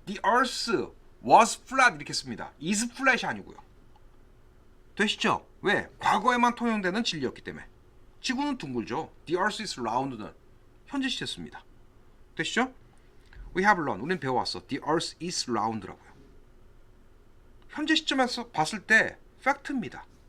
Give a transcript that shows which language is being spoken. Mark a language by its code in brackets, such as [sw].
[en] The earth was flat [ko] 이렇게 씁니다. is flat이 아니고요. 되시죠? 왜? 과거에만 통용되는 진리였기 때문에. 지구는 둥글죠. [en] The earth is round는 [ko] 현재 시제습니다. 되시죠? [en] We have learned. [ko] 우리는 배워왔어. [en] The earth is round라고요. [ko] 현재 시점에서 봤을 때 팩트입니다.